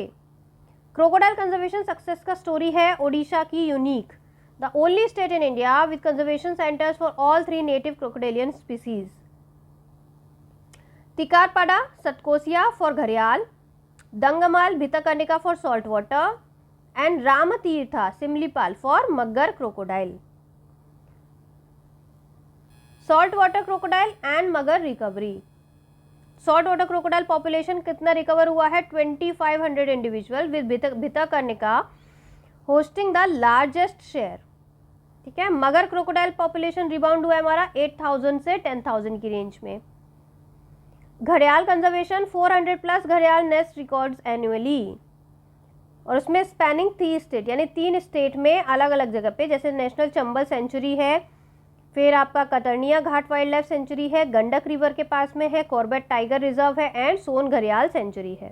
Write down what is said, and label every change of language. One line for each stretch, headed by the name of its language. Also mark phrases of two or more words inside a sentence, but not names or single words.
English: crocodile conservation success
Hindi: का स्टोरी है ओडिशा की
English: unique, the only state in India with conservation centers for all 3 native crocodilian species. Tikarpada Satkosia for gharial, Dangmal Bhitarkanika for salt water and Ramatirtha Simlipal for Maggar crocodile. Salt water crocodile and Maggar recovery. Salt water crocodile population
Hindi: कितना रिकवर हुआ है
English: 2500 individual with Bhitarkanika hosting the largest share.
Hindi: ठीक है,
English: Mugger crocodile population rebound
Hindi: हुआ है हमारा 8000 से 10000 की रेंज में।
English: gharial conservation 400 plus gharial nest records annually,
Hindi: और उसमें
English: spanning 3 state
Hindi: यानी 3 स्टेट में अलग अलग जगह पे, जैसे नेशनल चंबल सेंचुरी है, फिर आपका कतरनिया घाट वाइल्ड लाइफ सेंचुरी है, गंडक रिवर के पास में है, कॉर्बेट टाइगर रिजर्व है एंड सोन घड़ियाल सेंचुरी है।